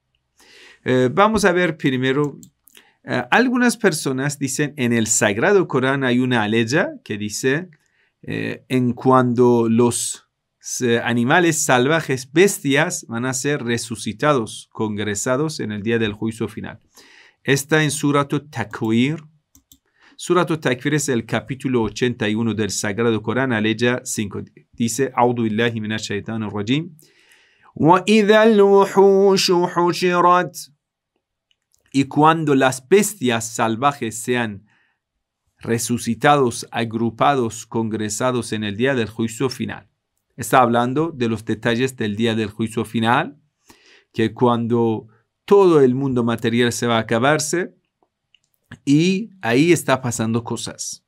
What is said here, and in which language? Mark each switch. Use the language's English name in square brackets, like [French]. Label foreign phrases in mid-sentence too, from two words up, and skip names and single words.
[Spanish] Vamos a ver primero, algunas personas dicen en el Sagrado Corán hay una aleya que dice en cuando los animales salvajes, bestias, van a ser resucitados, congresados en el día del juicio final. Está en Surat al-Takwir. Surat al-Takwir es el capítulo 81 del Sagrado Corán, aleya 5. Dice: [Arabic] أعوذ بالله من الشيطان الرجيم. وَإِذَا الْوُحُوشُ حُشِرَتْ. [Spanish] Y cuando las bestias salvajes sean resucitados, agrupados, congresados en el día del juicio final. Está hablando de los detalles del día del juicio final, que cuando todo el mundo material se va a acabarse, y ahí está pasando cosas.